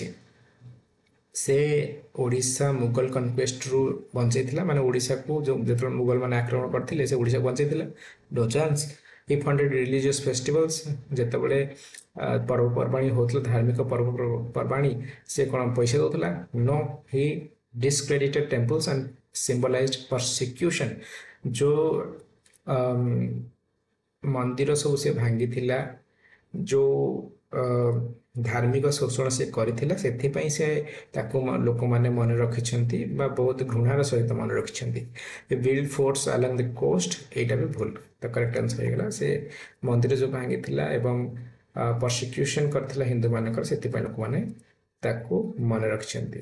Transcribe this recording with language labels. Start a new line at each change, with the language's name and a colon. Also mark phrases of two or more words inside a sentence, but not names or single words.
Odia: ସେ ଓଡ଼ିଶା ମୁଗଲ କନକ୍ୱେଷ୍ଟରୁ ବଞ୍ଚେଇଥିଲା, ମାନେ ଓଡ଼ିଶାକୁ ଯେଉଁ ଯେତେବେଳେ ମୁଗଲ ମାନେ ଆକ୍ରମଣ କରିଥିଲେ ସେ ଓଡ଼ିଶାକୁ ବଞ୍ଚେଇଥିଲା।
English: no chance. he funded religious festivals,
Odia: ଯେତେବେଳେ ପର୍ବପର୍ବାଣୀ ହେଉଥିଲା ଧାର୍ମିକ ପର୍ବପର୍ବାଣୀ, ସେ କ'ଣ ପଇସା ଦେଉଥିଲା? ନୋ।
English: ହି discredited temples and symbolized persecution।
Odia: ଯେଉଁ ମନ୍ଦିର ସବୁ ସେ ଭାଙ୍ଗିଥିଲା, ଯେଉଁ ଧାର୍ମିକ ଶୋଷଣ ସେ କରିଥିଲା, ସେଥିପାଇଁ ସେ ତାକୁ ଲୋକମାନେ ମନେ ରଖିଛନ୍ତି ବା ବହୁତ ଘୃଣାର ସହିତ ମନେ ରଖିଛନ୍ତି।
English: build forts along the coast,
Odia: ଏଇଟା ବି ଭୁଲ। ତ
English: correct answer
Odia: ହେଇଗଲା ସେ ମନ୍ଦିର ଯେଉଁ ଭାଙ୍ଗିଥିଲା ଏବଂ ପରସିକ୍ୟୁସନ୍ କରିଥିଲା ହିନ୍ଦୁମାନଙ୍କର, ସେଥିପାଇଁ ଲୋକମାନେ ତାକୁ ମନେ ରଖିଛନ୍ତି।